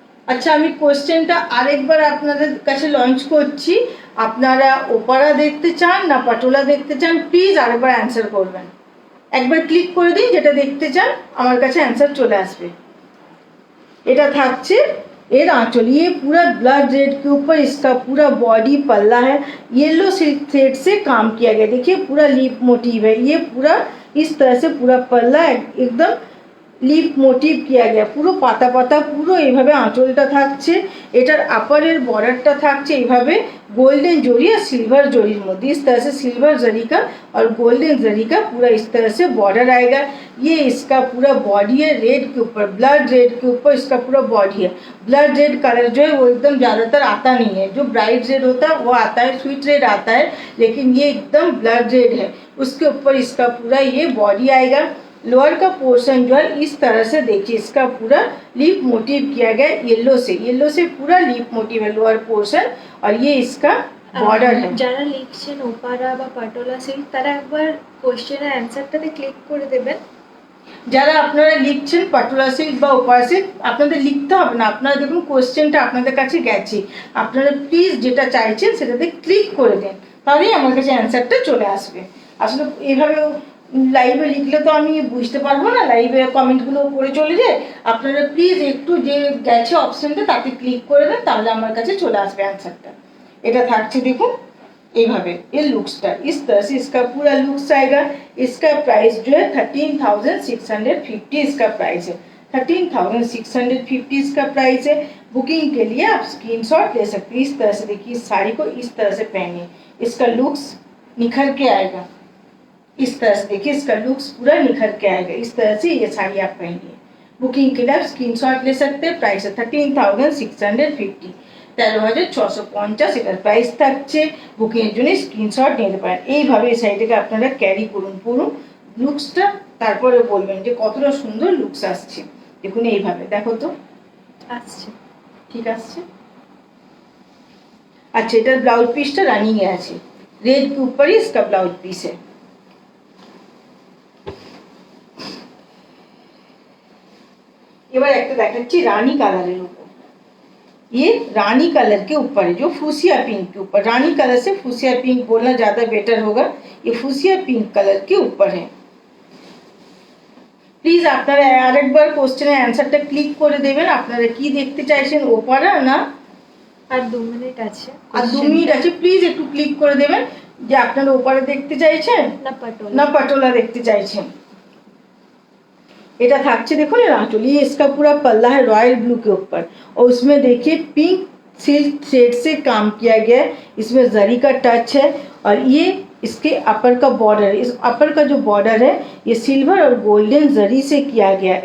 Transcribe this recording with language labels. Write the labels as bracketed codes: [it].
[bn] আচ্ছা আমি কোশ্চেনটা আরেকবার আপনাদের কাছে লঞ্চ করছি, আপনারা ওপারা দেখতে চান না পাটোলা দেখতে চান, প্লিজ আরেকবার অ্যান্সার করবেন। একবার ক্লিক করে দিন যেটা দেখতে চান, আমার কাছে অ্যান্সার চলে আসবে। এটা থাকছে [hi] एयर आंचल, ये पूरा ब्लड रेड के ऊपर इसका पूरा बॉडी पल्ला है, येलो सिल्क थ्रेड से काम किया गया, देखिए पूरा लीफ मोटिव है, ये पूरा इस तरह से पूरा पल्ला एकदम [bn] লিপ মোটিভ কিয়া গিয়া, পুরো পাতা পাতা পুরো এইভাবে আঁচলটা থাকছে। এটার আপারের বর্ডারটা থাকছে এইভাবে [hi] गोल्डन जरी और सिल्वर जरीर मध्य, इस तरह से सिल्वर जरी का और गोल्डन जरी का पूरा इस तरह से बॉर्डर आएगा। ये इसका पूरा बॉडी है रेड के ऊपर, ब्लड रेड के ऊपर इसका पूरा बॉडी है। ब्लड रेड कलर जो है वो एकदम ज़्यादातर आता नहीं है, जो ब्राइट रेड होता है वो आता है, स्वीट रेड आता है, लेकिन ये एकदम ब्लड रेड है। उसके ऊपर इसका पूरा ये बॉडी आएगा। लोअर का पोर्शन जो है इस तरह से देखिए, इसका पूरा लीफ मोटिव किया गया येलो से पूरा लीफ मोटिव है लोअर पोर्शन, और ये इसका बॉर्डर है। [bn] যারা লিখছেন ওপারা বা পাটোলা সিল্ক তারা একবার কোশ্চেনের অ্যানসারটাতে ক্লিক করে দেবেন। যারা আপনারা লিখছেন পাটোলা সিল্ক বা ওপারা সিল্ক, আপনাদের লিখতে হবে না, আপনারা দেখুন কোশ্চেনটা আপনাদের কাছে গেছে, আপনারা প্লিজ যেটা চাইছেন সেটাতে ক্লিক করে দেন, তাহলেই আমার কাছে অ্যান্সারটা চলে আসবে। আসলে এইভাবে লাইভে লিখলে তো আমি বুঝতে পারবো না, লাইভে কমেন্টগুলো পড়ে চলে যায়। আপনারা প্লিজ একটু যে গেছে অপশনটা তাতে ক্লিক করে দেন, তাহলে আমার কাছে চলে আসবে অ্যান্সারটা। এটা থাকছে দেখুন এইভাবে, [hi] ये लुक्सটা इस तरह से इसका पूरा लुक्स आएगा। इसका प्राइस जो है 13,650 इसका प्राइस है। 13,650 इसका प्राइस है। बुकिंग के लिए आप स्क्रीनशॉट ले सकते हैं। इस तरह से देखिए, इस साड़ी को इस तरह से पहनिए, इसका लुक्स निखर के आएगा। इस तरह से देखिए, इसका लुक्स पूरा निखर के आएगा। इस तरह से ये साड़ी आप पहनिए। बुकिंग के लिए आप स्क्रीनशॉट ले सकते हैं। प्राइस है 13,650, 13,650 [bn] এটার প্রাইস থাকছে। বুকিংয়ের জন্য স্ক্রিনশট নিতে পারেন। এইভাবে এই শাড়িটাকে আপনারা ক্যারি করুন পুরো লুকসটা, তারপরে বলবেন যে কতটা সুন্দর লুকস আসছে। দেখুন এইভাবে, দেখো তো আসছে, ঠিক আসছে। अच्छा, এটার ব্লাউজ পিসটা রানিং এ আছে, [hi] रेड के ऊपर ही इसका ब्लाउज पीस है। [bn] এবার একটা দেখাচ্ছি রানী কালারের উপর। [hi] ये रानी कलर के ऊपर है, जो फूसिया पिंक के ऊपर। रानी कलर से फूसिया पिंक बोलना ज्यादा बेटर होगा। ये फूसिया पिंक कलर के ऊपर है। [bn] প্লিজ আপনারা আরেকবার কোশ্চেনের অ্যান্সারটা ক্লিক করে দেবেন। আপনারা কি দেখতে চাইছেন, ওপারা না আর 2 মিনিট আছে, আর 2 মিনিট আছে। প্লিজ একটু ক্লিক করে দেবেন যে আপনারা ওপারে দেখতে চাইছেন না पटोला না पटोला देखते চাইছেন। এটা থাকছে দেখুন এর আঁচল। [hi] ये इसका पूरा पल्ला है रॉयल ब्लू के ऊपर, और उसमें देखिए पिंक सिल्क थ्रेड से काम किया गया है। इसमें जरी का टच है, और ये इसके अपर का बॉर्डर, इस अपर का जो बॉर्डर है ये सिल्वर और गोल्डन जरी से किया गया है।